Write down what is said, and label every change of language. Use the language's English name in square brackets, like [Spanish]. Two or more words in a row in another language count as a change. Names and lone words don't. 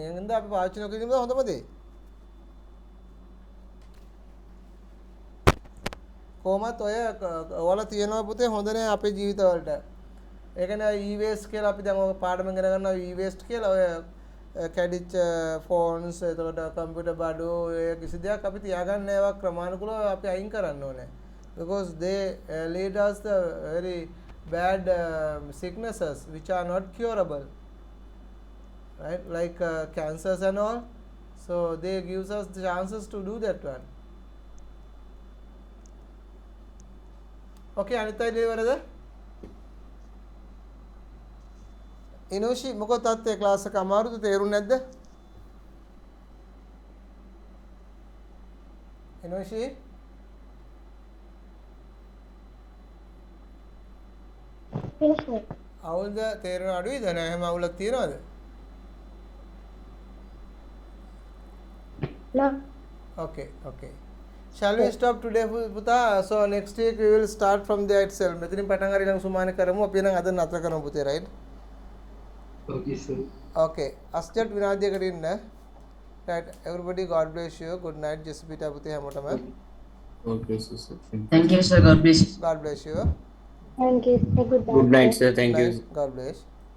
[Sinhala] එහෙනම් අපි පාවිච්චි නොකර ඉඳිම හොඳම දේ. කොහොමත් ඔය ඔයාලා තියනවා පුතේ හොඳ නෑ අපේ ජීවිතවලට. ඒ කියන්නේ e-waste කියලා අපි දැන් ඔය පාඩම ඉගෙන ගන්නවා e-waste කියලා ඔය කැඩිච්ච ෆෝන්ස් එතකොට කම්පියුටර් බඩු ඔය කිසි දෙයක් අපි තියාගන්න ඒවා ක්‍රමානුකූලව අපි අයින් කරන්න ඕනේ. [English] Because they lead us the very bad sicknesses which are not curable. Right? Like cancers and all. So they gives us the chances to do that one. [Sinhala] Okay, අනිත් අය ඉවරද? ඉනෝෂි මොකද තාත්තේ ක්ලාස් එක අමාරුද තේරුන්නේ නැද්ද? ඉනෝෂි අවුල්ද තේරෙන අඩුයිද නැහැ එහෙම අවුලක් තියනවද? [English] No. Okay. Shall we stop today පුතා? So next week we will start from there itself. [Sinhala] මෙතනින් පටන් අරගෙන සුමානේ කරමු. අපි නම් අද නතර කරමු පුතේ, right? [English] Okay sir. [Sinhala] Okay. අස්ජට් විනාඩියකට ඉන්න. [English] Right. Everybody God bless you. Good night. [Sinhala] ජෙසිපිට පුතේ හැමෝටම. [English] God bless you, sir. Thank you, sir. God bless. God bless you. Thank you. Good Good night, night, sir. sir. Thank Night. you. God bless.